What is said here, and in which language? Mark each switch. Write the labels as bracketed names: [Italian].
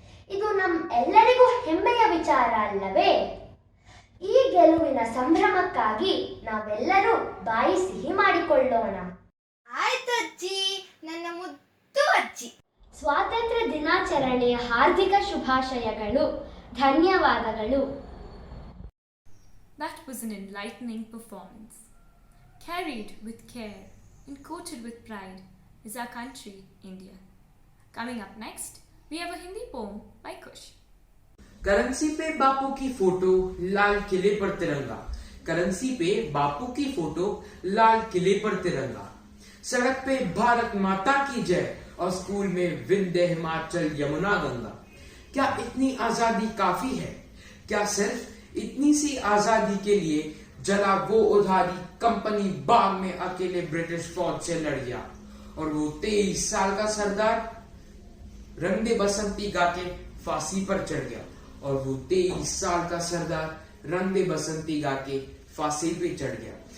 [Kannada] ಇದು ಎಲ್ಲರಿಗೂ ಹೆಮ್ಮೆಯ ವಿಚಾರ ಅಲ್ಲವೇ? ಈ ಗೆಲುವಿನ ಸಂಭ್ರಮಕ್ಕಾಗಿ ನಾವೆಲ್ಲರೂ ಬಾಯಿ ಸಿಹಿ ಮಾಡಿಕೊಳ್ಳೋಣ. ಆಯ್ತು ಅಜ್ಜಿ, ನನ್ನ ಮುದ್ದು ಅಜ್ಜಿ. ಸ್ವಾತಂತ್ರ್ಯ ದಿನಾಚರಣೆಯ ಹಾರ್ದಿಕ ಶುಭಾಶಯಗಳು. ಧನ್ಯವಾದಗಳು. [English] That was an enlightening performance. Carried with care and coated with pride is our country, India. Coming up next, we have a Hindi poem by Kush. [Hindi] Currency पे बापू की फोटो, लाल किले पर तिरंगा। करेंसी पे बापू की फोटो, लाल किले पर तिरंगा। सड़क पे भारत माता की जय और स्कूल में विंध्य हिमाचल यमुना गंगा। क्या इतनी आजादी काफी है? क्या सिर्फ इतनी सी आजादी के लिए जला वो उधारी कंपनी बाग में अकेले ब्रिटिश फौज से लड़ गया और वो 23 साल का सरदार रंग दे बसंती गा के फांसी पर चढ़ गया और वो 23 साल का सरदार रंग दे बसंती गा के फांसी पे चढ़ गया।